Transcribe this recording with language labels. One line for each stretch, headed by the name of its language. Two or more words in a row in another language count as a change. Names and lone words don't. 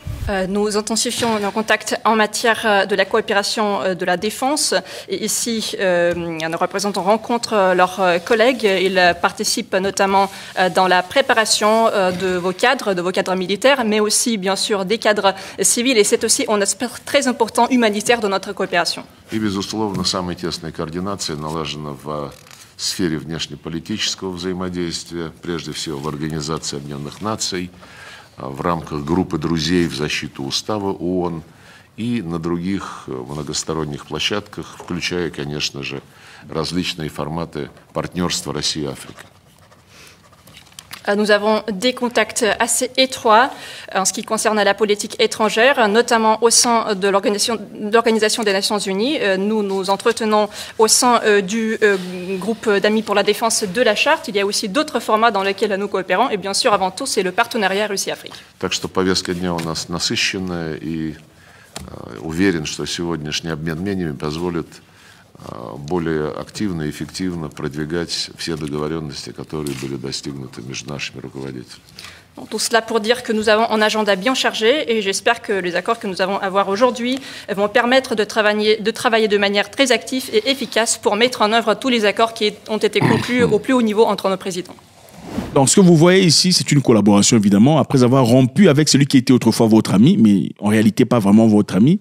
French: Nous intensifions nos contacts en matière de la coopération de la défense. Et ici, nos représentants rencontrent leurs collègues. Ils participent notamment dans la préparation de vos cadres militaires, mais aussi, bien sûr, des cadres civils. Et c'est aussi un aspect très important humanitaire de notre coopération.
Russian: И, безусловно, самая тесная координация налажена в сфере внешнеполитического взаимодействия, прежде всего в Организации Объединенных Наций, в рамках группы друзей в защиту Устава ООН и на других многосторонних площадках, включая, конечно же, различные форматы партнерства России и Африки.
French: Nous avons des contacts assez étroits en ce qui concerne la politique étrangère, notamment au sein de l'Organisation des Nations Unies. Nous nous entretenons au sein du groupe d'amis pour la défense de la Charte. Il y a aussi d'autres formats dans lesquels nous coopérons. Et bien sûr, avant tout, c'est le partenariat Russie-Afrique.
Russian: Так что повестка дня у нас насыщенная, и уверен, что сегодняшний обмен мнениями позволит более активно и эффективно продвигать все договоренности, которые были достигнуты между нашими руководителями.
French: Tout cela pour dire que nous avons un agenda bien chargé et j'espère que les accords que nous allons avoir aujourd'hui vont permettre de travailler de manière très active et efficace pour mettre en œuvre tous les accords qui ont été conclus au plus haut niveau entre nos présidents. Donc, ce que vous voyez ici, c'est une collaboration, évidemment, après avoir rompu avec celui qui était autrefois votre ami, mais en réalité pas vraiment votre ami.